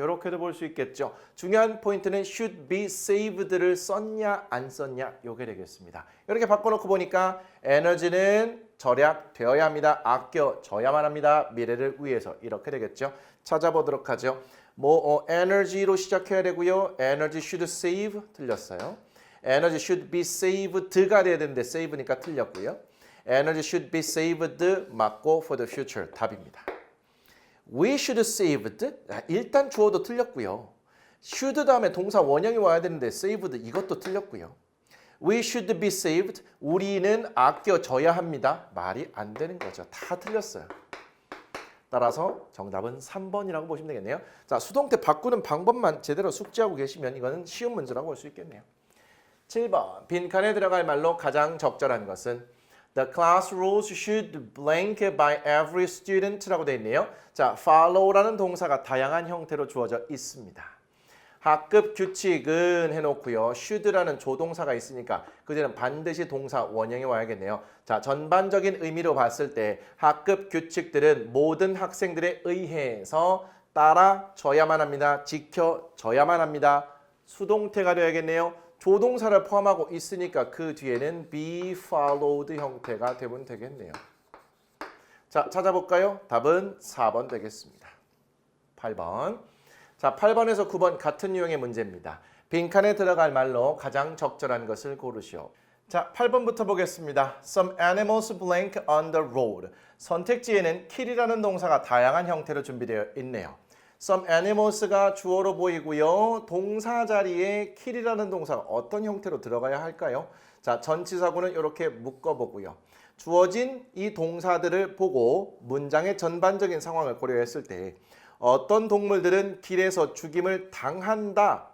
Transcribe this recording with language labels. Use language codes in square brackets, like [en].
[ko] 이렇게도 볼 수 있겠죠. 중요한 포인트는 should be saved를 썼냐 안 썼냐 요게 되겠습니다. 이렇게 바꿔놓고 보니까 에너지는 절약되어야 합니다. 아껴져야만 합니다. 미래를 위해서 이렇게 되겠죠. 찾아보도록 하죠. energy로 시작해야 되고요. [en] energy should save [ko] 틀렸어요. [en] energy should be saved [ko] 가 돼야 되는데 save니까 틀렸고요. [en] energy should be saved [ko] 맞고 [en] for the future [ko] 답입니다. [en] We should saved [ko] 일단 주어도 틀렸고요. should 다음에 동사 원형이 와야 되는데 saved 이것도 틀렸고요. [en] We should be saved [ko] 우리는 아껴져야 합니다. 말이 안 되는 거죠. 다 틀렸어요. 따라서 정답은 3번이라고 보시면 되겠네요. 자, 수동태 바꾸는 방법만 제대로 숙지하고 계시면 이거는 쉬운 문제라고 볼 수 있겠네요. 7번 빈칸에 들어갈 말로 가장 적절한 것은 [en] The class rules should blank by every student [ko] 라고 되어 있네요. 자, follow라는 동사가 다양한 형태로 주어져 있습니다. 학급 규칙은 해놓고요. should라는 조동사가 있으니까 그제는 반드시 동사 원형이 와야겠네요. 자, 전반적인 의미로 봤을 때 학급 규칙들은 모든 학생들에 의해서 따라줘야만 합니다. 지켜져야만 합니다. 수동태가 되어야겠네요. 조동사를 포함하고 있으니까 그 뒤에는 be followed 형태가 되면 되겠네요. 자, 찾아볼까요? 답은 4번 되겠습니다. 8번. 자, 8번에서 9번 같은 유형의 문제입니다. 빈칸에 들어갈 말로 가장 적절한 것을 고르시오. 자, 8번부터 보겠습니다. [en] Some animals blank on the road. [ko] 선택지에는 kill이라는 동사가 다양한 형태로 준비되어 있네요. Some animals가 주어로 보이고요. 동사 자리에 kill이라는 동사가 어떤 형태로 들어가야 할까요? 자, 전치사구는 이렇게 묶어보고요. 주어진 이 동사들을 보고 문장의 전반적인 상황을 고려했을 때 어떤 동물들은 길에서 죽임을 당한다.